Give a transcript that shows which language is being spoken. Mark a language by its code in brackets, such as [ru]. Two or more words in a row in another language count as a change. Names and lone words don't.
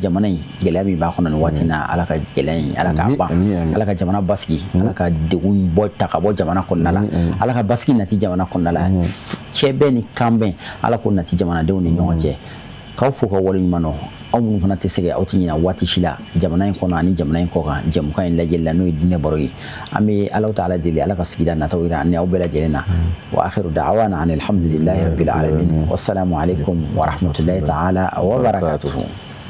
[bm] jamana in gɛlɛya min b'a kɔnɔ nin waati in na Ala ka gɛlɛya in Ala k'a ban Ala ka jamana basigi Ala ka degun bɔ ta ka bɔ jamana kɔnɔna la Ala ka basigi nati jamana kɔnɔna la cɛ bɛɛ ni kan bɛn Ala k'o nati jamanadenw ni ɲɔgɔn cɛ k'aw fo ka waleɲuman dɔn aw minnu fana tɛ se aw tɛ ɲina waati si la jamana in kɔnɔ ani jamana in kɔ kan jɛmukan in lajɛli la n'o ye diinɛ baro ye an bɛ [ar] الله تعالى [bm] deli Ala ka sigida nataw jira ani aw bɛɛ lajɛlen na [ar] وآخر دعوانا أن الحمد لله رب العالمين والسلام عليكم ورحمة الله تعالى وبركاته